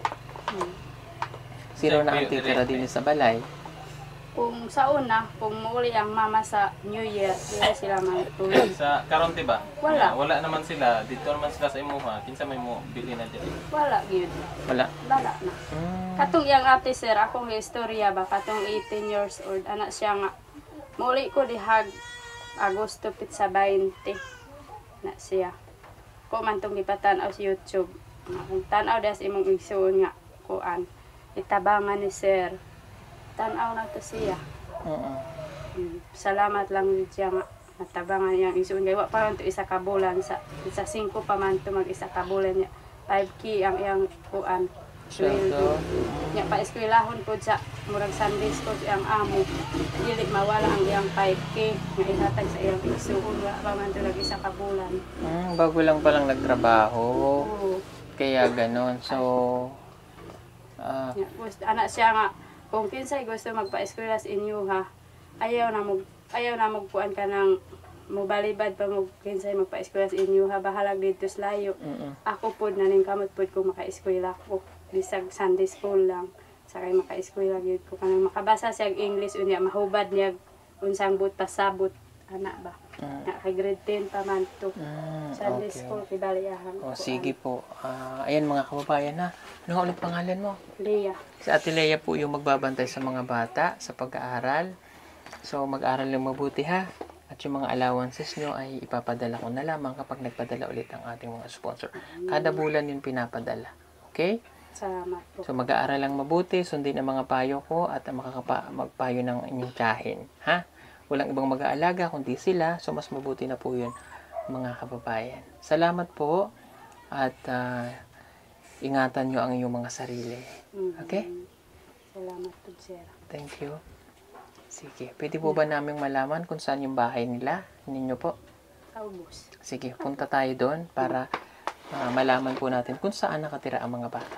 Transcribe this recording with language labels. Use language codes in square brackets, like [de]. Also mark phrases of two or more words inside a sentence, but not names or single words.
[ceb] Zero na ang titira din sa balay. [tl] Kung sa una, kung muli ang mama sa New Year, hindi sila magtulog. [ceb] Sa Karonte ba? Wala. [tl] Wala naman sila. [ceb] Dito naman sila sa imuha. Kinsa may mo bili na dyan. [tl] Wala, yun. Wala. Wala na. [ceb] Katong yang ate sir, akong istorya ba, katong 18 years old, anak siya nga, muli ko dihag Agosto pit sa 20 na siya. Ko man tong gipatanaw sa YouTube. Kung tanaw das imong igsuon nga, kuan. Itabangan ni sir. Tanaw na to siya. Salamat lang siya nga. Natabangan niyang isuon. Kaya pa man to isa ka bulan. Sa 5 pa man to mag isa ka bulan niya. 5K ang iyang kuan. Sweldo. Nya pa eskwelahon po sa murag [en] Sunday school [ceb] ang amo. Dili mawala ang iyang 5K. Nga ihatag sa iyang isuon. Wala pa man to isa ka bulan. Bago lang palang nagtrabaho. Oo. [tl] Kaya ganon. So, [ceb] anak siya nga, kung kinsay gusto magpa-eskwela sa inyo ha, ayaw na magpuan ka ng mubalibad pa mo kinsay magpa-eskwela sa inyo ha, bahalag dito sa layo. Ako po naning kamot po kung maka-eskwela ko, bisag [en] Sunday school [ceb] lang, sakay maka-eskwela gyud ko kanang makabasa siya English unya mahubad niya unsang but pasabot anak ba. Nga kay grade 10 pa man to. Sunday okay. school kay baliyahan. [tl] O, sige po. Ayan mga kababayan na. Ano nga ulit pangalan mo? Leah. Si Ate Lea po yung magbabantay sa mga bata sa pag-aaral. So, mag-aaral lang mabuti ha. At yung mga allowances nyo ay ipapadala ko na lamang kapag nagpadala ulit ang ating mga sponsor. Kada bulan yun pinapadala. Okay? Salamat po. So, mag-aaral lang mabuti, sundin ang mga payo ko at magpayo ng inyong tiyahin. Ha? Walang ibang mag-aalaga kundi sila. So, mas mabuti na po yun, mga kababayan. Salamat po. At ingatan nyo ang inyong mga sarili. Okay? Salamat po, sir. [en] Thank you. [tl] Sige. Pwede po ba naming malaman kung saan yung bahay nila? Ninyo po? [ceb] Sa ubos. Sige. [tl] Punta tayo doon para malaman po natin kung saan nakatira ang mga bata.